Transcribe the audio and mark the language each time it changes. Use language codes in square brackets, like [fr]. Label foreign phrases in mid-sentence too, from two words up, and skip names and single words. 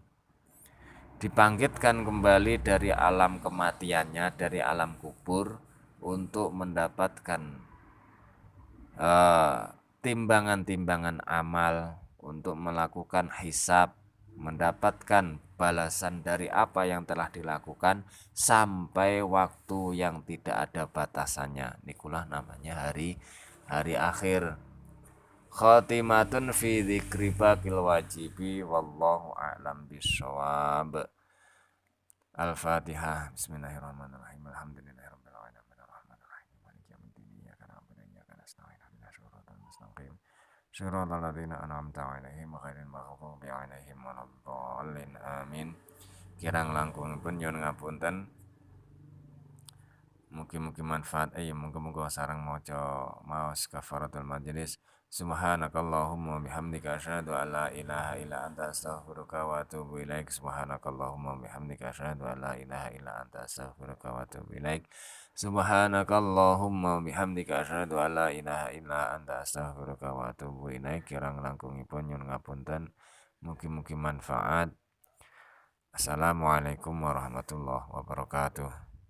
[id] Dibangkitkan kembali dari alam kematiannya, dari alam kubur, untuk mendapatkan timbangan-timbangan amal, untuk melakukan hisab, mendapatkan balasan dari apa yang telah dilakukan sampai waktu yang tidak ada batasannya. Nikulah namanya hari akhir. [ar] خاتمة في ذكر بقاء الواجب والله أعلم بالصواب. Al-Fatihah. بسم الله الرحمن الرحيم. الحمد لله رب العالمين الرحمن الرحيم مالك يوم الدين إياك نعبد وإياك نستعين اهدنا الصراط المستقيم صراط الذين أنعمت عليهم غير المغضوب عليهم ولا الضالين amin. [jv] Kirang langkungipun nyuwun ngapunten. Mugi-mugi manfaat muga-muga sareng maca maos [ar] كفارة المجلس. سبحانك اللهم وبحمدك أشهد أن لا إله إلا أنت أستغفرك وأتوب إليك. سبحانك اللهم وبحمدك أشهد أن لا إله إلا أنت أستغفرك وأتوب إليك. سبحانك اللهم وبحمدك أشهد أن لا إله إلا أنت أستغفرك وأتوب إليك. [jv] Kirang langkungipun nyuwun ngapunten. Mugi-mugi manfaat. [ar] السلام عليكم ورحمة الله وبركاته.